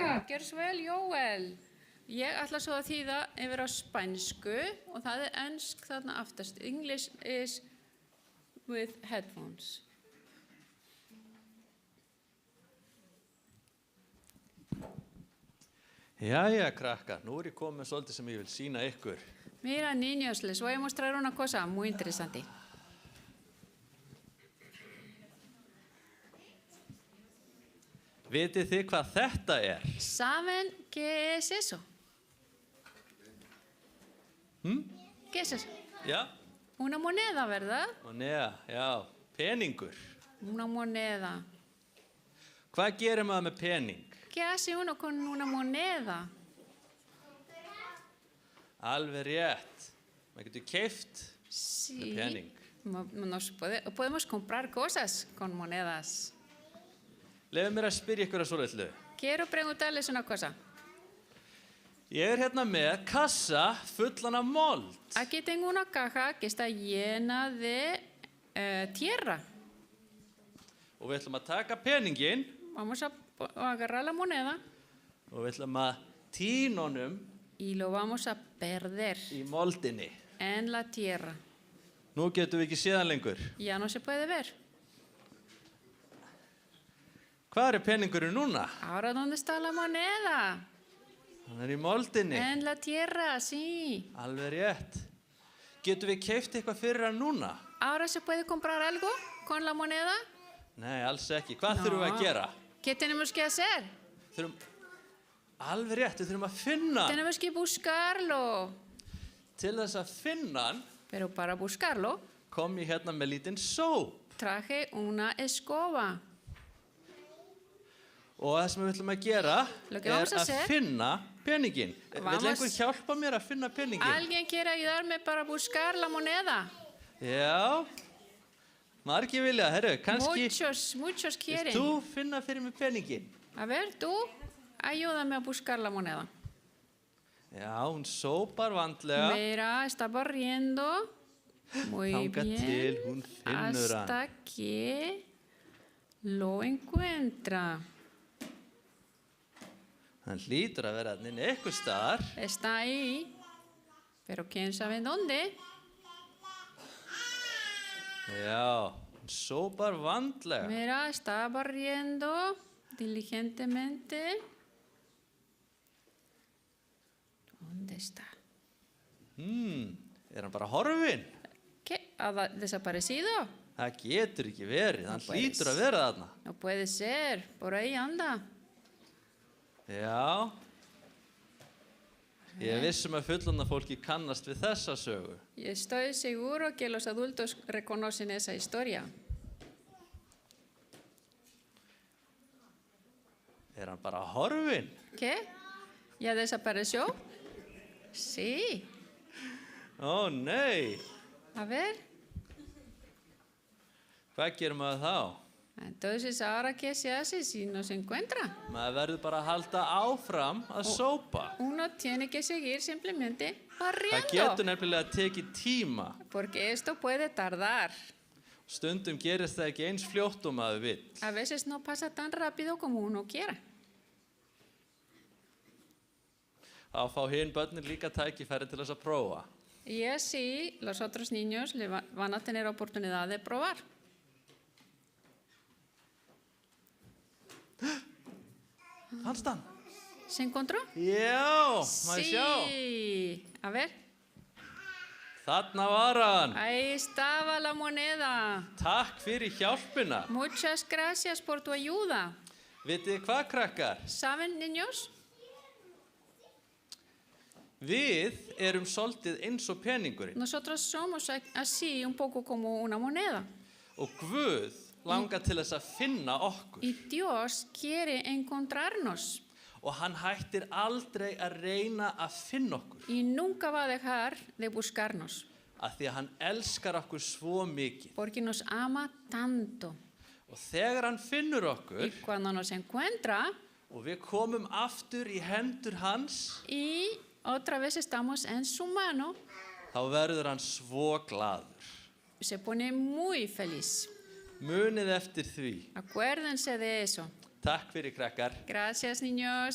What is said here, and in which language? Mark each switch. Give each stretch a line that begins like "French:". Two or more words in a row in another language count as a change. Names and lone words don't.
Icelandic: Gjör svo vel, Jóel. Ég ætla svo að þýða yfir á spænsku og það ensk þarna aftast.
English: English is with headphones.
Icelandic: Jæja, krakkar, nú ég komið með svolítið sem ég vil sýna ykkur.
Spanish: Mira, niños, les voy a mostrar una cosa muy interesante.
Icelandic: Vitið þið hvað þetta er?
Spanish: ¿Saben qué es eso? ¿Qué es eso?
Icelandic: Já.
Spanish: Una moneda, ¿verdad? Moneda,
Icelandic: já, peningur.
Spanish: Una moneda.
Icelandic: Hvað gerir maður með pening?
Spanish: ¿Qué hace uno con una moneda?
Icelandic: Alveg rétt. Maður getur keypt
Spanish: Sí.
Icelandic: með pening.
Spanish: Podemos comprar cosas con monedas.
Icelandic: Lefðu mér að spyrja ykkur að svo litlu.
Spanish: Quiero preguntarles una cosa.
Icelandic: Ég hérna með kassa fullan af mold.
Spanish: Aquí tengo una caja que está llena de tierra.
Icelandic: Og við ætlum að taka peningin
Spanish: Vamos a agarrar la moneda
Icelandic: og við ætlum að tína honum
Spanish: y lo vamos a perder
Icelandic: í moldinni.
Spanish: en la tierra.
Icelandic: Nú getum við ekki séðan lengur.
Spanish: Ya no se puede ver.
Icelandic: Hvað er peningurinn núna?
Spanish: Ahora, ¿dónde está la moneda?
Icelandic: Hann er í moldinni.
Spanish: En la tierra, sí.
Icelandic: Alveg rétt. Getum við keypt eitthvað fyrir hann núna?
Spanish: ¿Ahora se puede comprar algo con la moneda?
Icelandic: Nei, alls ekki. Hvað þurfum við að gera?
Spanish: ¿Qué tenemos que hacer?
Icelandic: Alveg rétt, við þurfum að finna hann.
Spanish: Tenemos que buscarlo.
Icelandic: Til þess að finna hann
Spanish: Pero para buscarlo,
Icelandic: kom ég hérna með lítinn sóp.
Spanish: traje una escoba.
Icelandic: Og það sem við ætlum að gera
Spanish: Lo que
Icelandic: er
Spanish: vamos a
Icelandic: að
Spanish: hacer-
Icelandic: finna peningin.
Spanish: Vamos-
Icelandic: Vill einhver hjálpa mér að finna peningin?
Spanish: ¿Alguien quiere ayudarme para buscar la moneda?
Icelandic: Já, margir vilja. Herru, kannski
Spanish: Muchos
Icelandic: vilt
Spanish: quieren.
Icelandic: þú finna fyrir mig peningin?
Spanish: A ver, tú, ayúdame a buscar la moneda.
Icelandic: Já, hún sópar vandlega.
Spanish: Mira, está barriendo. Muy
Icelandic: Þangað
Spanish: bien.
Icelandic: til hún finnur hann.
Spanish: Hasta que lo encuentra.
Icelandic: Hann hlýtur að vera þarna inni einhvers staðar.
Spanish: Está ahí, pero quién sabe en dónde.
Icelandic: Já, hún sópar vandlega.
Spanish: Mira, está barriendo diligentemente. ¿Dónde está?
Icelandic: Er hann bara horfinn?
Spanish: ¿Qué? ¿Ha desaparecido?
Icelandic: Það getur ekki verið. Hann
Spanish: puede
Icelandic: hlýtur
Spanish: ser.
Icelandic: að vera þarna.
Spanish: No puede ser, por ahí anda.
Icelandic: Já. Ég er vissum að fullorðna fólki kannast við þessa sögu.
Spanish: Y estoy seguro que los adultos reconocen esa historia.
Icelandic: Er hann bara horfinn?
Spanish: ¿Qué? ¿Ya desapareció? Sí.
Icelandic: Ó, nei.
Spanish: A ver.
Icelandic: Hvað gerir maður þá?
Spanish: Entonces, ¿ahora qué se hace si no se encuentra?
Icelandic: Maður verður bara að halda áfram að sópa.
Spanish: Uno tiene que seguir simplemente
Icelandic: Það
Spanish: barriendo.
Icelandic: getur nefnilega tekið tíma.
Spanish: Porque esto puede tardar.
Icelandic: Stundum gerist það ekki eins fljótt og maður vill.
Spanish: A veces no pasa tan rápido como uno quiera.
Icelandic: Þá fá hin börnin líka tækifæri til þess að prófa.
Spanish: Y así los otros niños van a tener oportunidad de probar.
Icelandic: Fannst hann?
Spanish: ¿Se encontró?
Icelandic: Já, maður sjá.
Spanish: Sí. A ver.
Icelandic: Þarna var hann.
Spanish: Ahí estaba la moneda.
Icelandic: Takk fyrir hjálpina.
Spanish: Muchas gracias por tu ayuda.
Icelandic: Vitið þið hvað, krakkar?
Spanish: ¿Saben, niños?
Icelandic: Við erum svolítið eins og peningurinn.
Spanish: Nosotros somos así, un poco como una moneda.
Icelandic: Og Guð langar til þess að finna okkur.
Spanish: Y Dios quiere encontrarnos.
Icelandic: Og hann hættir aldrei að reyna að finna okkur.
Spanish: Y nunca va a dejar de buscarnos.
Icelandic: Af því að hann elskar okkur svo mikið.
Spanish: Porque nos ama tanto.
Icelandic: Og þegar hann finnur okkur
Spanish: Y cuando nos encuentra
Icelandic: og við komum aftur í hendur hans,
Spanish: y otra vez estamos en su mano,
Icelandic: þá verður hann svo glaður.
Spanish: se pone muy feliz.
Icelandic: Munið eftir því.
Spanish: Acuérdense de eso.
Icelandic: Takk fyrir, krakkar.
Spanish: Gracias, niños.